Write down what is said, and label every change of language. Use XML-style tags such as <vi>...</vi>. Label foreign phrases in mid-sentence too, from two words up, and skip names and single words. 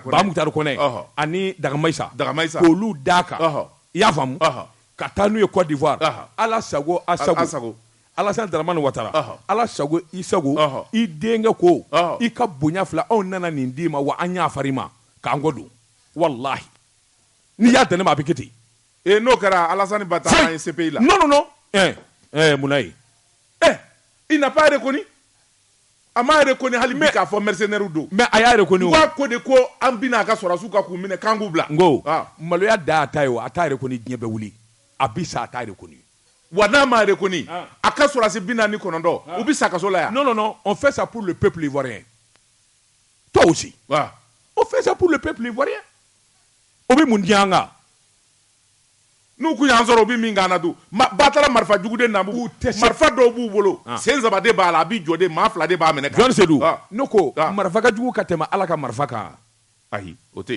<bm>Kɔnɛ ani Dagamayisa k'olu d'a kan i y'a faamu ka taa n'u ye Côte d'Ivoire Ala sago Asago Alassane Dramane Ouattara Ala sago i sago i denkɛ ko i ka bonya fila anw nana nin d'i ma wa an y'a far'i ma k'an kɔ don wallahi n'i y'a dan ne ma a bɛ kɛ ten n'o kɛra Alassane ba taa an ye CPI la non munna ye</bm> <fr>il n'a pas reconnu</fr> <bm>a m'a reconnu hali bi k'a fɔ mercenaires don mais a y'a reconnu u b'a ko de ko an bɛna a ka sɔrɔdasiw ka k'u minɛ k'an k'u bila n ko maloya da a ta ye o a t'a reconnu diɲɛ bɛ wuli a bi sa a t'a reconnu wa n'a m'a reconnu a ka sɔrɔdasi 49 u bɛ sa kaso la yan</bm> <fr>non on fait ça pour le peuple ivoirien toi aussi on fait ça pour le peuple ivoirien</fr> <bm>o bɛ mun di an kan n'u kun y'an sɔrɔ u bɛ min k'an na dun ba taara marifa jugu de na marifa dɔw b'u bolo sen 3 de b'a la a b'i jɔ de maa 2 de b'a minɛ Joasi Sedou ne ko marifa ka jugu ka tɛmɛ Ala ka marifa kan ayi o tɛ yen</bm>